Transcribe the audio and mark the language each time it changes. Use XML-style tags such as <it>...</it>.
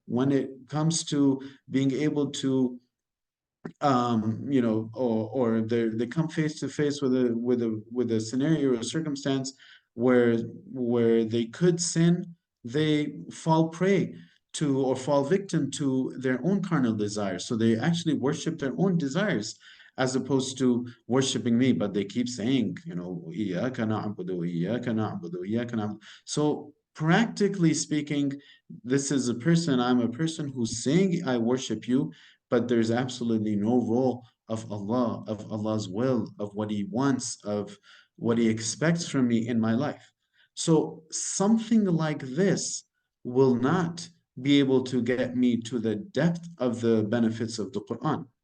<en>When it comes to being able to or they come face to face with a scenario or a circumstance where they could sin, they fall prey to, or fall victim to, their own carnal desires. So they actually worship their own desires as opposed to worshiping me. But they keep saying,</en> <ar>إِيَّاكَ نَعْبُدُ إِيَّاكَ نَعْبُدُ إِيَّاكَ نَعْبُدُ.</ar> <en>So practically speaking, I'm a person who's saying I worship you, but there's absolutely no role of Allah, of Allah's will, of what He wants, of what He expects from me in my life. So something like this will not be able to get me to the depth of the benefits of the Quran.</en>